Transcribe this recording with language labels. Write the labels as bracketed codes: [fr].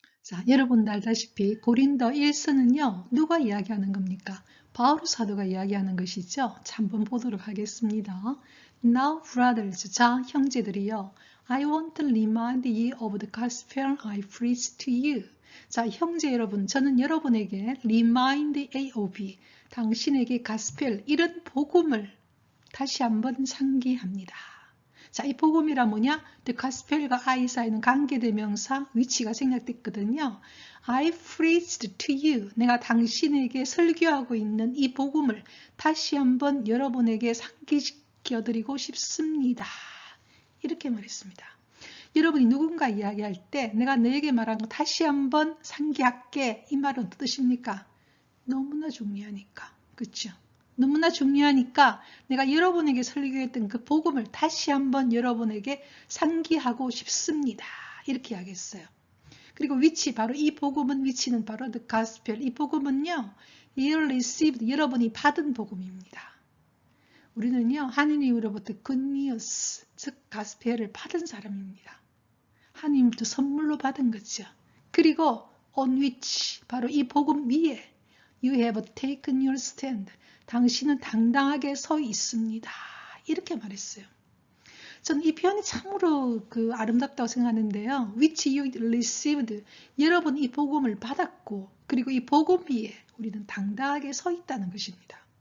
[ko] 자, 여러분도 알다시피 고린도 1서는요. 누가 이야기하는 겁니까? 바울 사도가 이야기하는 것이죠. 자, 한번 보도록 하겠습니다. [en] Now brothers, [ko] 자 형제들이요. [en] I want to remind you of the gospel I preached to you. [ko] 자, 형제 여러분, 저는 여러분에게 remind AOB, 당신에게 가스펠, 이런 복음을 다시 한번 상기합니다. 자, 이 복음이라 뭐냐? The gospel과 I 사이는 관계대명사 위치가 생략됐거든요. [en] I preached to you. [ko] 내가 당신에게 설교하고 있는 이 복음을 다시 한번 여러분에게 상기시켜드리고 싶습니다. 이렇게 말했습니다. 여러분이 누군가 이야기할 때 내가 너에게 말한 거 다시 한번 상기할게. 이 말은 어떤 뜻입니까? 너무나 중요하니까. 그렇죠? 너무나 중요하니까 내가 여러분에게 설교했던 그 복음을 다시 한번 여러분에게 상기하고 싶습니다. 이렇게 이야기했어요. 그리고 위치, 바로 이 복음은 위치는 바로 the gospel. 이 복음은요, [en] you received, [ko] 여러분이 받은 복음입니다. 우리는요, 하느님으로부터 good news, 즉 가스펠을 받은 사람입니다. 하느님부터 선물로 받은 거죠. 그리고 [en] on which, [ko] 바로 이 복음 위에 [en] you have taken your stand. [ko] 당신은 당당하게 서 있습니다. 이렇게 말했어요. 저는 이 표현이 참으로 아름답다고 생각하는데요. [en] Which you received. [ko] 여러분 이 복음을 받았고, 그리고 이 복음 위에 우리는 당당하게 서 있다는 것입니다.